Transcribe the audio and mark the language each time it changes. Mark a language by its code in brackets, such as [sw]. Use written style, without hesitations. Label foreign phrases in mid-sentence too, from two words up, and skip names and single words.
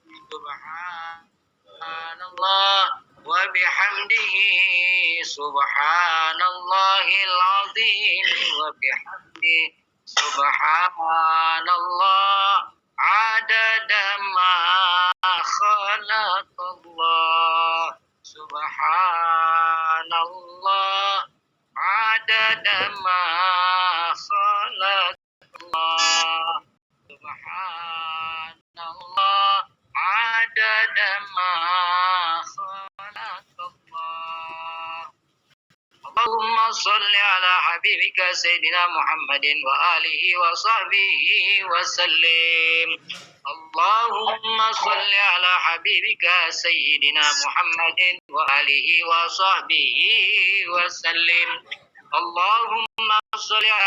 [ar] سبحان الله وبحمده سبحان الله العظيم وبحمده سبحان الله عدد ما خلق الله سبحان الله عدد ما khalaqallah Subhanallah adada ma خلق الله سبحان الله عدد ما خلق الله اللهم صل على حبيبك سيدنا محمد وآله وصحبه وسلم اللهم صل على حبيبك سيدنا محمد وآله وصحبه وسلم اللهم صل على